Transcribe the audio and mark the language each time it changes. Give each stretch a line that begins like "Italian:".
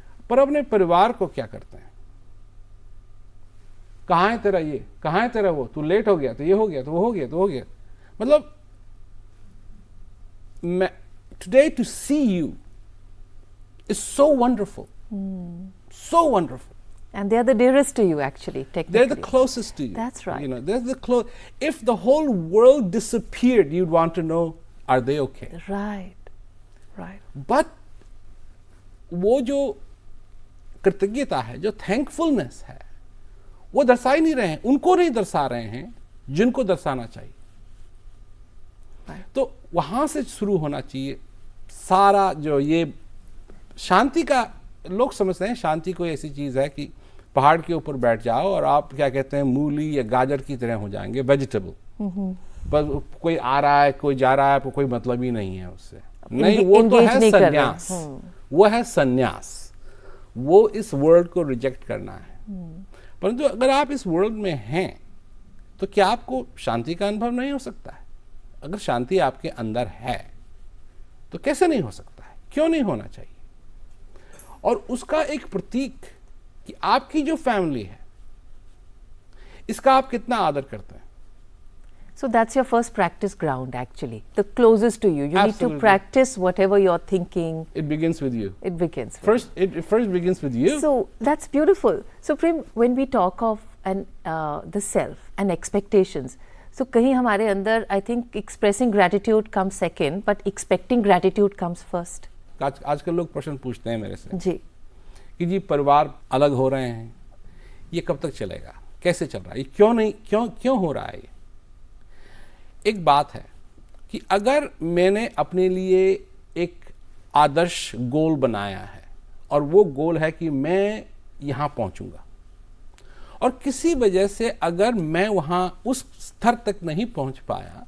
Hindi: पर अपने परिवार को क्या करते हैं? कहाँ है तेरा ये, कहाँ है तेरा वो, तू लेट हो गया तो ये हो गया, तो वो हो गया, तो हो गया। मतलब मैं
English: Today to see you is so wonderful, so wonderful. And they are the dearest to you, actually, technically. They're the closest to you. That's right. You know, they're the close. If the whole world disappeared, you'd want to know, are they okay? Right. Right.
Hindi: But वो जो कृतज्ञता है, जो thankfulness है, वो दर्शा ही नहीं रहे हैं, उनको नहीं दर्शा रहे हैं जिनको दर्शाना चाहिए।
English: Right.
Hindi: तो वहां से शुरू होना चाहिए सारा जो ये शांति का। लोग समझते हैं शांति कोई ऐसी चीज है कि पहाड़ के ऊपर बैठ जाओ और आप क्या कहते हैं, मूली या गाजर की तरह हो जाएंगे, वेजिटेबल। पर कोई आ रहा है, कोई जा रहा है, कोई मतलब ही नहीं है उससे। नहीं, वो तो
English: engage
Hindi: है नहीं कर रहे। संन्यास, वो है संन्यास, वो इस वर्ल्ड को रिजेक्ट करना है। परंतु अगर आप इस वर्ल्ड में हैं, तो क्या आपको शांति का अनुभव नहीं हो सकता है? अगर शांति आपके अंदर है तो कैसे नहीं हो सकता है? क्यों नहीं होना चाहिए? और उसका एक प्रतीक कि आपकी जो फैमिली है, इसका आप कितना आदर करते हैं।
English: So that's your first practice ground, actually, the closest to you. You need to Absolutely. practice whatever you're thinking. It begins with you. It begins. with It first begins with you. So that's beautiful. So Prem, when we talk of the self and expectations, so
Hindi: कहीं हमारे अंदर,
English: I think expressing gratitude comes second, but expecting gratitude comes first.
Hindi: आजकल लोग प्रश्न पूछते हैं मेरे से जी। कि जी परिवार अलग हो रहे हैं, ये कब तक चलेगा, कैसे चल रहा है, ये क्यों नहीं, क्यों हो रहा है? ये एक बात है कि अगर मैंने अपने लिए एक आदर्श गोल बनाया है, और वो गोल है कि मैं यहाँ पहुँचूंगा, और किसी वजह से अगर मैं वहाँ उस स्तर तक नहीं पहुँच पाया,